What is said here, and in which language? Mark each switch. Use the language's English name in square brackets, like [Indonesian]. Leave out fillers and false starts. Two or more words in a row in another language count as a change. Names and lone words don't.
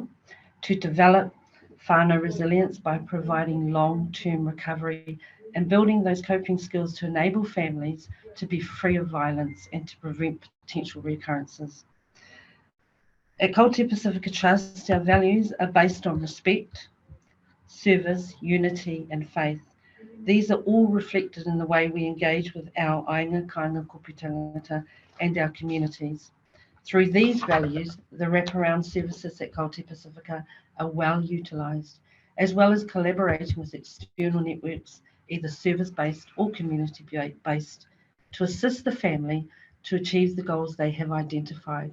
[English] To develop whānau resilience by providing long-term recovery and building those coping skills to enable families to be free of violence and to prevent potential recurrences. At Kōrero Pacifica Trust, our values are based on respect, service, unity, and faith. These are all reflected in the way we engage with our [Māori] ainga, kāinga, kōpū tangata, [English] and our communities. Through these values, the wraparound services at Kōrero Pacifica are well utilised, as well as collaborating with external networks, either service-based or community-based, to assist the family to achieve the goals they have identified.